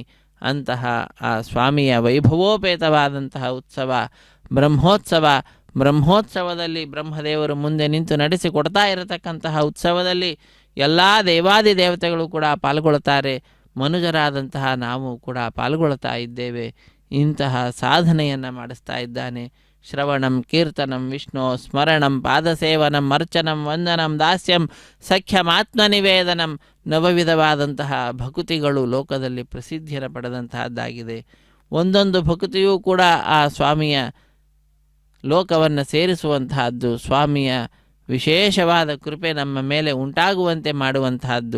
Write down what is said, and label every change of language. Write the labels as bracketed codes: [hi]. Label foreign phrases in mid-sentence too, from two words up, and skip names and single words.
[kn] ಅಂತಹ ಆ ಸ್ವಾಮಿಯ ವೈಭವೋಪೇತವಾದಂತಹ ಉತ್ಸವ ಬ್ರಹ್ಮೋತ್ಸವದಲ್ಲಿ ಬ್ರಹ್ಮದೇವರು ಮುಂದೆ ನಿಂತು ನಡೆಸಿಕೊಡ್ತಾ ಇರತಕ್ಕಂತಹ ಉತ್ಸವದಲ್ಲಿ ಎಲ್ಲ ದೇವಾದಿ ದೇವತೆಗಳು ಕೂಡ ಪಾಲ್ಗೊಳ್ಳುತ್ತಾರೆ. ಮನುಜರಾದಂತಹ ನಾವು ಕೂಡ ಪಾಲ್ಗೊಳ್ತಾ ಇದ್ದೇವೆ. ಇಂತಹ ಸಾಧನೆಯನ್ನು ಮಾಡಿಸ್ತಾ ಇದ್ದಾನೆ. [sa] ಶ್ರವಣಂ ಕೀರ್ತನಂ ವಿಷ್ಣು ಸ್ಮರಣಂ ಪಾದಸೇವನಂ ಅರ್ಚನಂ ವಂದನಂ ದಾಸ್ಯಂ ಸಖ್ಯಮಾತ್ಮನಿವೇದನಂ, [kn] ನವವಿಧವಾದಂತಹ ಭಕುತಿಗಳು ಲೋಕದಲ್ಲಿ ಪ್ರಸಿದ್ಧಿಯನ್ನು ಪಡೆದಂತಹದ್ದಾಗಿದೆ. ಒಂದೊಂದು ಭಕುತಿಯೂ ಕೂಡ ಆ ಸ್ವಾಮಿಯ ಲೋಕವನ್ನು ಸೇರಿಸುವಂತಹದ್ದು, ಸ್ವಾಮಿಯ ವಿಶೇಷವಾದ ಕೃಪೆ ನಮ್ಮ ಮೇಲೆ ಉಂಟಾಗುವಂತೆ ಮಾಡುವಂತಹದ್ದು.